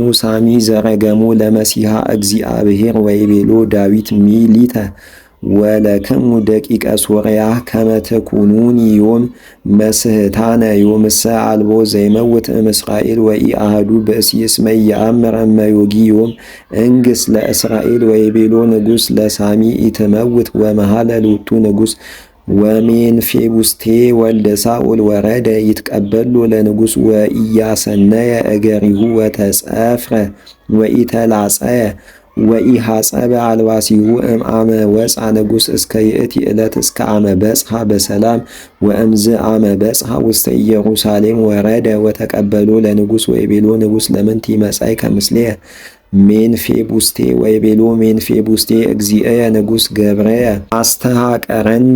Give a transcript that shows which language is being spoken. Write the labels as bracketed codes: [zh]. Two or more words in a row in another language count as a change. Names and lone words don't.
[gez] ሳሚ ዘረገሞ ለመሲሐ እግዚአብሔር ወይቤሎ ዳዊት ሚሊተ ወለክሙ ደቂቀ ሶርያ ከመ ትኩኑኒ ዮም መስሕታነ ዮምሰ አልቦ ዘይመውት እምእስራኤል ወኢአሐዱ ብእሲ እስመ ኢየአምር እመ ዮጊ ዮም እንግሥ ለእስራኤል ወይቤሎ ንጉሥ ለሳሚ ኢትመውት ወመሃለ ሎቱ ንጉሥ ወሜንፌቡስቴ ወልደ ሳኦል ወረደ ይትቀበሎ ለንጉሥ ወኢያሰነየ እገሪሁ ወተጸፍረ ወኢተላጸየ ወኢሐጸበ አልባሲሁ እምአመ ወፃ ንጉሥ እስከ ይእቲ ዕለት እስከ አመ በጽሐ በሰላም ወእምዝ አመ በጽሐ ውስተ ኢየሩሳሌም ወረደ ወተቀበሎ ለንጉሥ ወይቤሎ ንጉሥ ለምንቲ መጻእከ ምስሌየ ሜንፌቡስቴ ወይቤሎ ሜንፌቡስቴ እግዚእየ ንጉሥ ገብረየ አስተሐቀረኒ